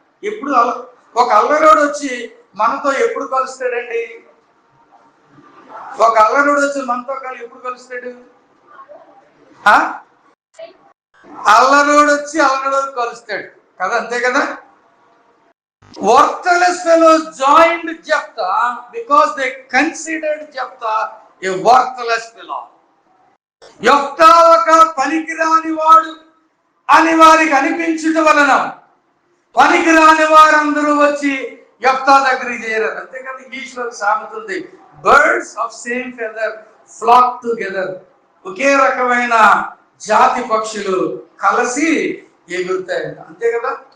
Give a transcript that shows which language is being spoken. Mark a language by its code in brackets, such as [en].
[te] ఎప్పుడు ఒక అల్లరోడు వచ్చి మనతో ఎప్పుడు కలుస్తాడండి? ఒక అల్లరోడు వచ్చి మనతో ఎప్పుడు కలుస్తాడు? అల్లరోడు వచ్చి అల్లరోడు కలుస్తాడు కదా, అంతే కదా. [en] Worthless fellows joined Jephthah because they considered Jephthah a worthless fellow. [te] యెఫ్తా ఒక పనికిరాని వాడు అని వారికి అనిపించుట వలన పనికిరాని వారందరూ వచ్చి యెఫ్తా దగ్గరికి చేరారు. అంతే కదా. ఇంగ్లీష్ లో సామెత ఉంది, [en] Birds of same feather flock together. [te] ఒకే రకమైన జాతి పక్షులు కలిసి ఎగురుతాయి, అంతే కదా.